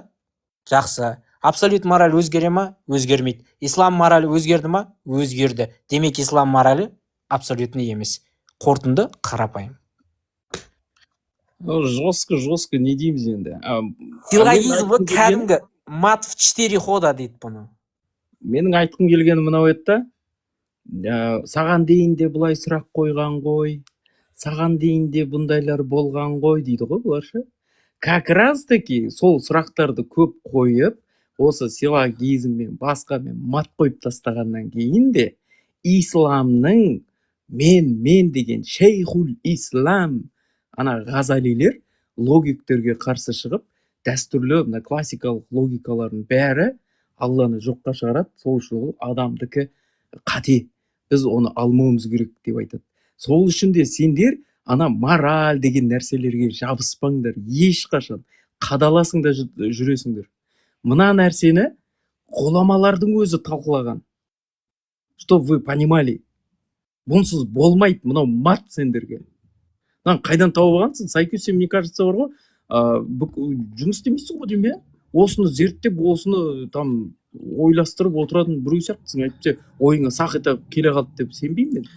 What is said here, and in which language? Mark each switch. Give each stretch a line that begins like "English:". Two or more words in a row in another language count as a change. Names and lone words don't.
Kazakh: Жақсы. Абсолют мораль өзгере ма? Өзгермейді. Ислам мораль өзгерді ма? Өзгерді. Демек ислам моралі абсолютный емес. Қорытынды қарапайым. Жестко не дейміз енді. Силлогизм кәдімгі
Russian: мат в 4 хода
Kazakh: дейді бұны. Менің айтқым келгені мынау еді да, саған дейін де бұлай сұрақ қойған ғой, саған дейін де бұндайлар болған ғой дейді ғой бұларша.
Russian: Как раз таки
Kazakh: сол сұрақтарды көп қойып, осы силлогизммен басқамен мат қойып тастағаннан кейін де исламның мен деген шейхул ислам ана ғазалилер логиктерге қарсы шығып, дәстүрлі мына классикалық логикалардың бәрі Алланы жоққа шығарады, сол үшін адамдікі қате. Біз оны алмауымыз керек деп айтады. Сол үшін де сендер ана мораль деген нәрселерге жабыспаңдар, ешқашан қадаласыңда жүресіңдер. Мына нәрсені ғұламалардың өзі талқылаған.
Russian: Чтоб вы понимали.
Kazakh: Бұнсыз болмайды, мынау мат сендерге. Қайдан тауып алғансың? Сайкүс, сен,
Russian: мне кажется,
Kazakh: бар ғой, жұмыс істемейсің ғой деймін, осыны зерттеп, осыны там ойластырып отыратын біреу сияқтысың. Әйтпесе ойыңа сақ етіп келе қалды деп сенбеймін мен.